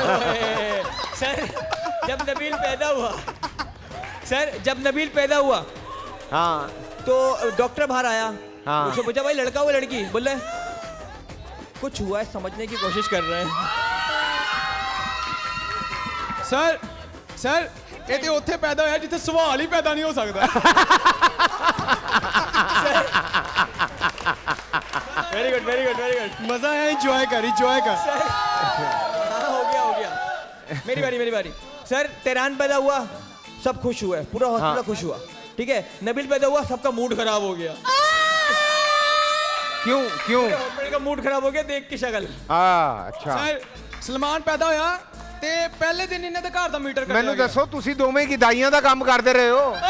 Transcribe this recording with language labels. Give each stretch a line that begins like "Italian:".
Hindi: Sir जब नबील पैदा हुआ, हाँ तो डॉक्टर बाहर आया। हाँ। उससे पूछा भाई लड़का हुआ लड़की, बोले कुछ हुआ है, समझने की कोशिश कर रहे हैं।
Punjabi: सर ਇਹ ਤੇ ਉੱਥੇ ਪੈਦਾ ਹੋਇਆ ਜਿੱਥੇ ਸਵਾਲ ਹੀ ਪੈਦਾ ਨਹੀਂ ਹੋ ਸਕਦਾ।
English: Very good very good very good.
Hindi: मजा है, एंजॉय कर। हाँ हो गया। मेरी बारी। सर तेरान पैदा हुआ, सब खुश हुए, पूरा हॉस्पिटल हाँ। खुश हुआ, ठीक है। नबील पैदा हुआ, सबका मूड खराब हो गया। क्यों हॉस्पिटल का मूड खराब हो गया देख की शक्ल। अच्छा
Punjabi: सर सलमान पैदा ਹੋਇਆ ਤੇ ਪਹਿਲੇ ਦਿਨ ਇਹਨਾਂ ਦੇ ਘਰ ਦਾ ਮੀਟਰ ਕੱਟਿਆ ਮੈਨੂੰ ਦੱਸੋ ਤੁਸੀਂ ਦੋਵੇਂ ਕੀ ਦਾਈਆਂ ਦਾ ਕੰਮ ਕਰਦੇ ਰਹੇ ਹੋ?